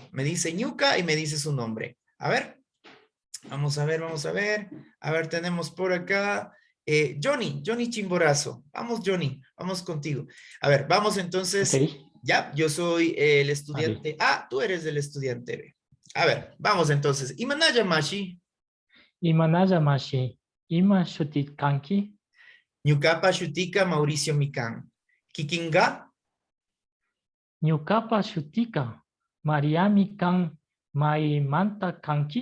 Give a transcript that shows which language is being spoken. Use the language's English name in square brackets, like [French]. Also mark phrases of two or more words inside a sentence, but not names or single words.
[Spanish] Me dice Ñuca y me dice su nombre. A ver, vamos a ver, vamos a ver. A ver, tenemos por acá Johnny Chimborazo. Vamos, Johnny, vamos contigo. A ver, vamos Ok, entonces. Ya, yo soy el vale. estudiante A, tú eres el estudiante B. A ver, vamos entonces. [Quechua] Imanaya Mashi, Imanaya mashi. Ima shutit kanki. Ñucapa Shutika Mauricio Mikan. Kikinga, Ñukapa shutika. Mariami kan mai manta kanki.